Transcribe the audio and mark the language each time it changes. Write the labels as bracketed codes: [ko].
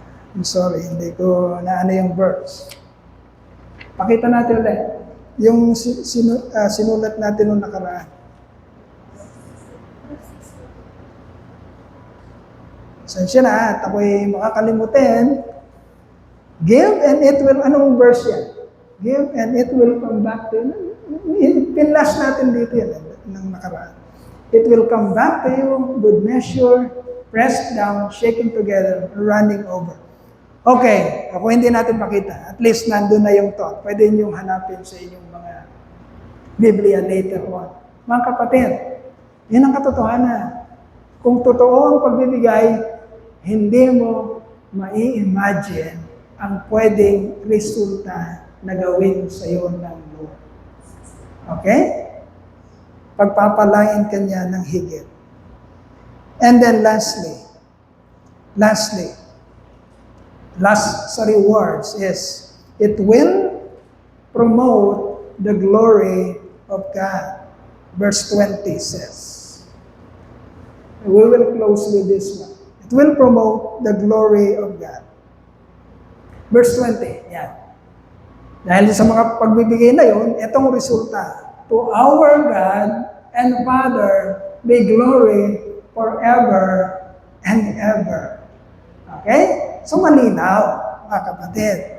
[en] I'm sorry, [tl] hindi ko naano yung verse. Pakita natin ulit. Yung sinulat natin nung nakaraan. Sensya na, at ako'y makakalimutin. [en] Give and it will, [tl] anong verse yan? [en] Give and it will come back to you. [tl] Pinlas natin dito yan, ng nakaraan. [en] It will come back to you, good measure, pressed down, shaken together, running over. [tl] Okay, ako hindi natin makita. At least nandun na yung thought. Pwede niyong hanapin sa inyong mga Biblia later on. Mga kapatid, yun ang katotohanan. Kung totoo ang pagbibigay, hindi mo mai-imagine ang pwedeng resulta na gawin sa iyo ng Lord. Okay? Pagpapalain ka niya ng higit. [en] And then lastly, last sa rewards is, it will promote the glory of God. Verse 20 says, we will close with this one. It will promote the glory of God. Verse 20, yan. [tl] Dahil sa mga pagbibigay na yun, itong resulta. [en] To our God and Father be glory forever and ever. Okay? [tl] So malinaw, mga kapatid.